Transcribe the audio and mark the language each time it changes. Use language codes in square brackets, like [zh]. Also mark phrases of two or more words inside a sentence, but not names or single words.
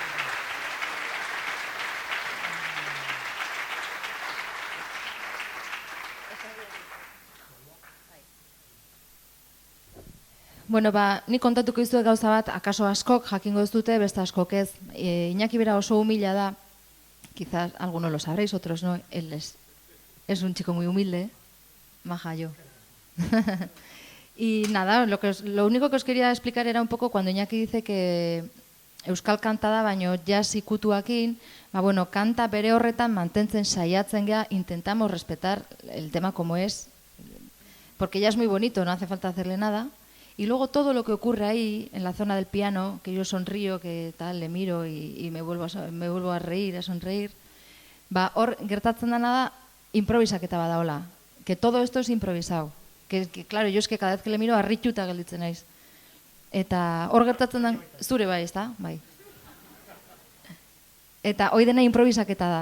[eu] Bueno, ni kontatuko dizuet gauza bat, akaso askok jakingo ez dute, beste askok ez. Iñaki bera oso humila da, [es] quizás algunos lo sabréis, otros no, él es un chico muy humilde, maja yo. Y nada, lo único que os quería explicar era un poco cuando Iñaki dice que [eu] euskal kanta da, baino jazz ikutuakin, bueno, kanta bere horretan mantentzen saiatzen gea, [es] intentamos respetar el tema como es, porque ya es muy bonito, no hace falta hacerle nada. Y luego todo lo que ocurre ahí, en la zona del piano, que yo sonrío, que tal, le miro y me vuelvo a reír, a sonreír, [eu] hor gertatzen dena da, improvisaketa badaola. [es] Que todo esto es improvisado. Que claro, yo es que cada vez que le miro, [eu] harrituta gelditzen naiz. Eta hor gertatzen da, zure bai, ezta? Bai. Eta hoi dena improvisaketa da.